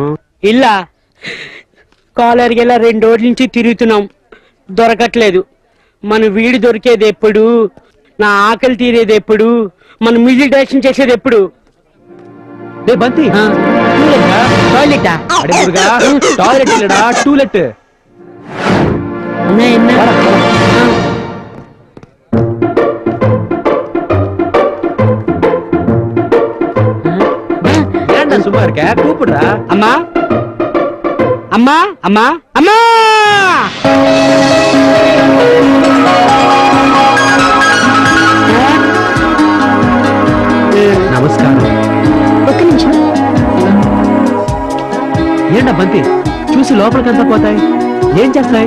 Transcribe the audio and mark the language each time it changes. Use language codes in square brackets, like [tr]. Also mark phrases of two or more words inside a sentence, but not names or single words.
[te] ఇల్లా కాలర్కి వెళ్ళా 2 రోజుల నుంచి తిరుగుతున్నాం, దొరకట్లేదు. మన వీడు దొరికేది ఎప్పుడు? నా ఆకలి తీరేది ఎప్పుడు? మన మ్యూజిక్ డైరెక్షన్ చేసేది ఎప్పుడు? డే బంతి, టాయిలెటా? టాయిలెట్ ఇల్లడా, టూలెట్. [ta] ஏன்டா சும்மா இருக்க, கூப்பிடுறா. [te] అమ్మా అమ్మా అమ్మా అమ్మా! నమస్కారం. ఒక్క నిమిషం. ఏంటా బంతి, చూసి లోపలికంతా పోతాయి, ఏం చేస్తాయి?